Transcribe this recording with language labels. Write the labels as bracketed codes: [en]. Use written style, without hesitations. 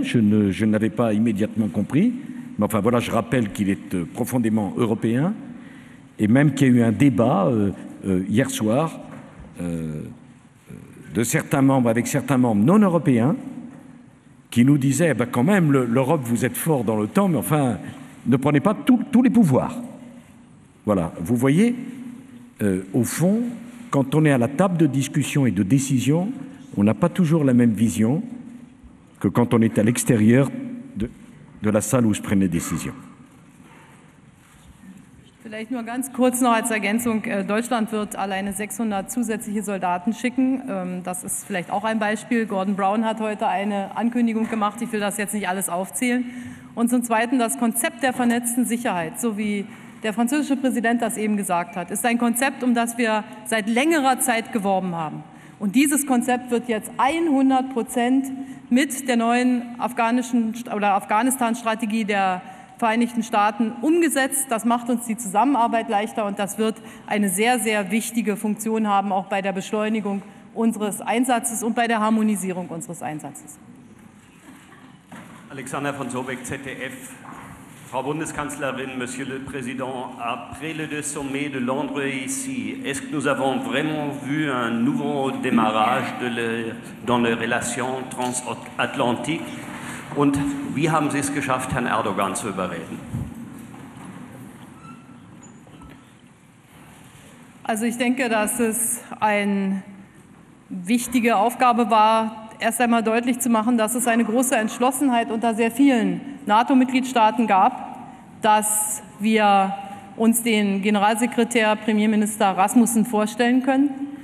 [fr] Je ne l'avais pas immédiatement compris, mais enfin voilà, je rappelle qu'il est profondément européen, et même qu'il y a eu un débat hier soir de certains membres avec certains membres non européens qui nous disaient quand même l'Europe, vous êtes fort dans le temps, mais enfin ne prenez pas tous les pouvoirs. Voilà, vous voyez, au fond, quand on est à la table de discussion et de décision, on n'a pas toujours la même vision que quand on est à l'extérieur de la salle où se prennent les décisions. [de] Vielleicht nur ganz kurz noch als Ergänzung. Deutschland wird alleine 600 zusätzliche Soldaten schicken. Das ist vielleicht auch ein Beispiel. Gordon Brown hat heute eine Ankündigung gemacht. Ich will das jetzt nicht alles aufzählen. Und zum Zweiten, das Konzept der vernetzten Sicherheit, so wie der französische Präsident das eben gesagt hat, ist ein Konzept, um das wir seit längerer Zeit geworben haben. Und dieses Konzept wird jetzt 100% mit der neuen Afghanistan-Strategie der Vereinigten Staaten umgesetzt. Das macht uns die Zusammenarbeit leichter und das wird eine sehr, sehr wichtige Funktion haben, auch bei der Beschleunigung unseres Einsatzes und bei der Harmonisierung unseres Einsatzes. Alexander von Sobeck, ZDF. Frau Bundeskanzlerin, [fr] Monsieur le Président, après les deux sommets de Londres et ici, est-ce que nous avons vraiment vu un nouveau démarrage dans les relations transatlantiques? [de] Und wie haben Sie es geschafft, Herrn Erdogan zu überreden? Also ich denke, dass es eine wichtige Aufgabe war, erst einmal deutlich zu machen, dass es eine große Entschlossenheit unter sehr vielen NATO-Mitgliedstaaten gab, dass wir uns den Generalsekretär Premierminister Rasmussen vorstellen können.